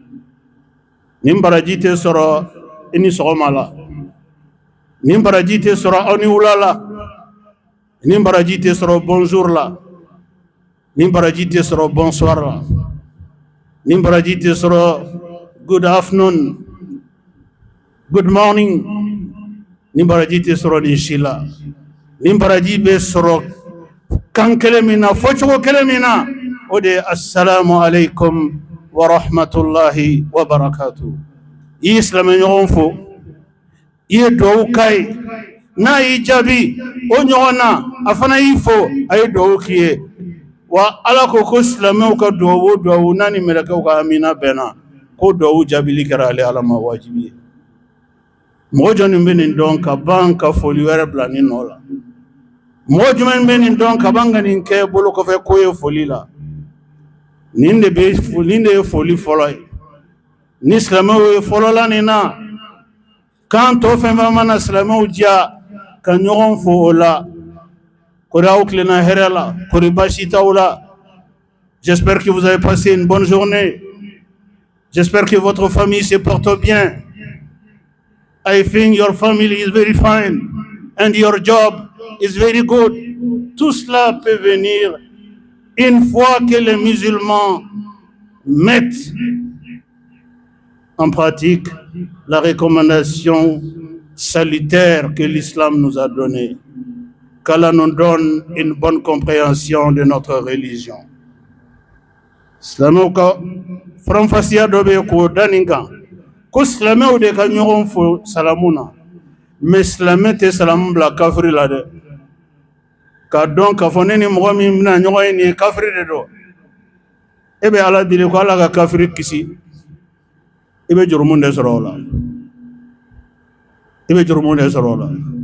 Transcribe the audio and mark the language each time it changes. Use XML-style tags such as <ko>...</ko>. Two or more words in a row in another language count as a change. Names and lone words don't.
<bm>Nin baraji tɛ sɔrɔ i ni sɔgɔma la. Nin baraji tɛ sɔrɔ aw ni wula la. Nin baraji tɛ sɔrɔ bonjour la. Nin baraji tɛ sɔrɔ bonsoir la. Nin baraji tɛ sɔrɔ</bm> <en>good afternoon, good morning.</en> <bm>Nin baraji tɛ sɔrɔ nin si la. Nin baraji bɛ sɔrɔ kan kelen min na, fɔcogo kelen min na, o de ye</bm> <ar>السلام عليكم ورحمة الله وبركاته.</ar> <bm>I ye silamɛ ɲɔgɔn fo, i ye dugawu k'a ye, n'a y'i jaabi o ɲɔgɔn na, a fana y'i fo, a ye dugawu k'i ye. Wa ala ko silamɛw ka dugawu o dugawu n'a ni mɛlɛkɛw ka amina bɛnna, ko dugawu jaabili kɛra ale ala ma wajibi ye. Mɔgɔ jɔnni bɛ nin dɔn ka ban ka foli wɛrɛ bila nin nɔ la? Mɔgɔ jumɛn bɛ nin dɔn ka ban ka nin kɛ bolo kɔfɛ ko ye foli la? Nin de ye foli fɔlɔ ye. Ni silamɛw ye fɔlɔ la nin na, kan tɔ fɛn fɛn mana silamɛw diya ka ɲɔgɔn fo o la, kori aw tilenna hɛrɛ la, kori baasi t'aw la.</bm> <fr>J'espère que vous avez passé une bonne journée. J'espère que votre famille se porte bien.</fr> <en>I think your family is very fine and your job is very good.</en> <fr>Tout cela peut venir une fois que les musulmans mettent en pratique la recommandation salutaire que l'islam nous a donnée. Qu'Allah nous donne une bonne compréhension de notre religion.</fr> <bm>Silamɛw ka faranfasiya dɔ bɛ k'o da nin kan, ko silamɛw de ka ɲɔgɔn fo salamu na, mais silamɛ tɛ salamu bila kafiri la dɛ. K'a dɔn k'a fɔ ne ni mɔgɔ min bɛna ɲɔgɔn ye nin ye kafiri de don, e bɛ ala deli ko ala ka kafiri kisi, i bɛ jurumu de sɔrɔ o la, i bɛ jurumu de sɔrɔ o la.</bm>